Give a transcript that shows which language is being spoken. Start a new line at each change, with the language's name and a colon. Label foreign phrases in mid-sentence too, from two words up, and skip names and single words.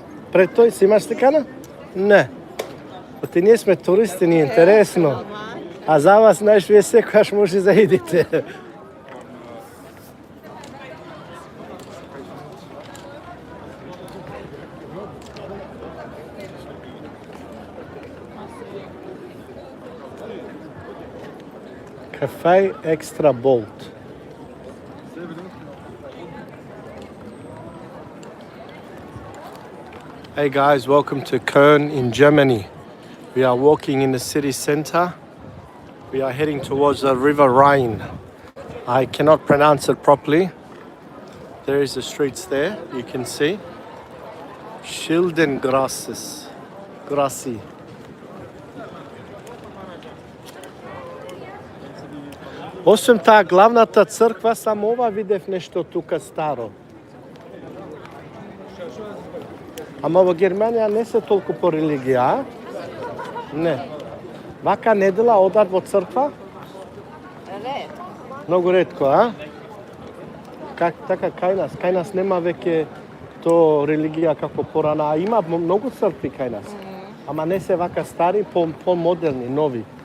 Macedonian: Пред тој си имаш сликана? Не. Оти ние сме туристи, ни е интересно. А за вас, знаеш, вие секогаш може да идите.
English: Cafe Extra Bold. Hey guys, welcome to Cologne in Germany. We are walking in the city center. We are heading towards the River Rhine. I cannot pronounce it properly. There is the streets there, you can see. Grassi.
Macedonian: Освен таа главната црква, само ова видев нешто тука старо. Ама во Германија не се толку по религија, а? Не. Вака недела одат во црква? Редко. Многу ретко, а? Така кај нас нема веќе то религија како порана, а има многу цркви кај нас. Ама не се вака стари, по-модерни, нови.